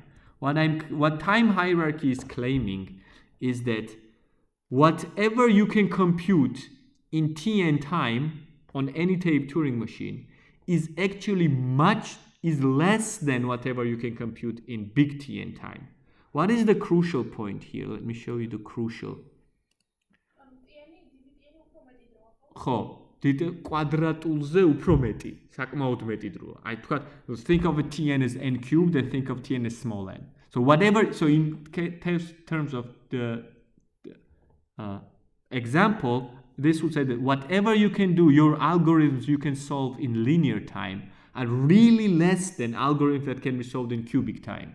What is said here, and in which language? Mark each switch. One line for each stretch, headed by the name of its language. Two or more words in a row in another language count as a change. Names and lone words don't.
English: What time hierarchy is claiming is that whatever you can compute in Tn time on any tape Turing machine is actually less than whatever you can compute in big Tn time. What is the crucial point here? Let me show you the crucial.
Georgian: კვადრატულზე უფრო მეტი, საკმაოდ მეტი დროა.
English: I think of a Tn as n cubed and think of Tn as small n. So whatever, so in terms of the example, this would say that whatever you can do, your algorithms you can solve in linear time are really less than algorithms that can be solved in cubic time.